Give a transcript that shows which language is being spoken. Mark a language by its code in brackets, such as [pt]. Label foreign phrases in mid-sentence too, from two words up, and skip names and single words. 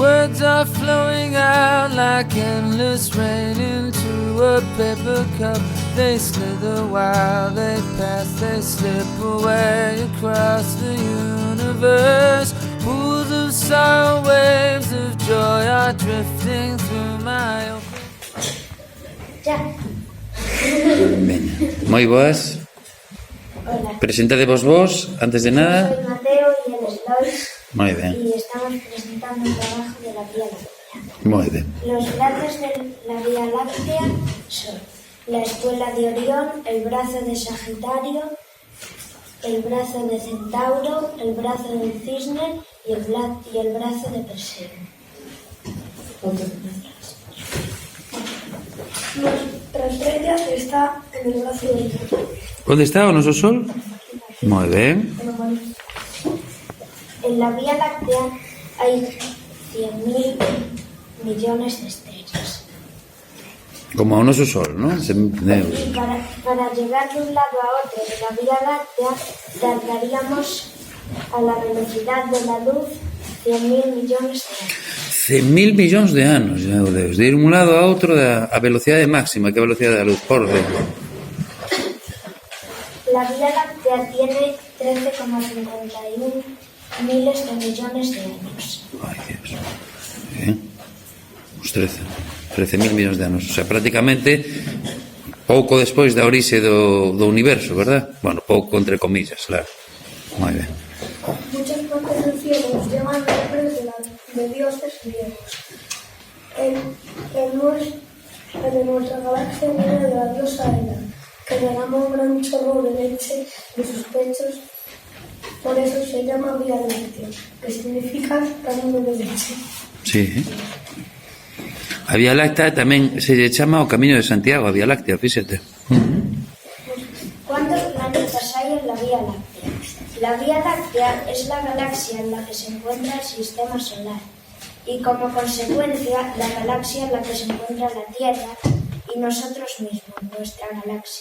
[en] words are flowing out like endless rain into a paper cup. They slither while they pass, they slip away across the universe. Pools of sorrow, waves of joy are drifting through my open... [gl] Moi boas. [es] Hola. [gl] Presentadevos vos, antes de nada. [es] Soy Mateo y él es Lois. Muy bien. Y estamos presentando un trabajo de la Vía Láctea. Muy bien. Los brazos de la Vía Láctea son la espuela de Orión, el brazo de Sagitario, el brazo de Centauro, el brazo del Cisne y el brazo de Perseo. Nuestra estrella está en el brazo de Orión. [gl] Onde está o noso sol? Moi ben. [es] En la Vía Láctea hay 100.000 millones de estrellas. [gl] Como o noso sol, non? [es] Y para llegar de un lado a otro de la Vía Láctea tardaríamos a la velocidad de la luz 100.000 millones de años. [gl] 100.000 millóns de anos, meu Deus. De ir un lado a outro a velocidade máxima, que é a velocidade da luz, por dentro. [es] La Vía Láctea tiene 13,51 miles de millones de años. [gl] Ai, Dios. Os 13.000 millóns de anos. O sea, prácticamente pouco despois da orixe do universo, verdad? Bueno, pouco entre comillas, claro. Moi ben. [es] Muchas partes del cielo llevan nombres de dioses griegos. El de nuestra galaxia viene de la diosa Hera, que derrama un gran chorro de leche de sus pechos. Por eso se llama Vía Láctea, que significa camino de leche. [gl] Sí. A Vía Láctea tamén se lle chama o Camiño de Santiago, a Vía Láctea, fíxate. [es] ¿Cuántos planetas hay en la Vía Láctea? La Vía Láctea es la galaxia en la que se encuentra el Sistema Solar y como consecuencia la galaxia en la que se encuentra la Tierra y nosotros mismos, nuestra galaxia.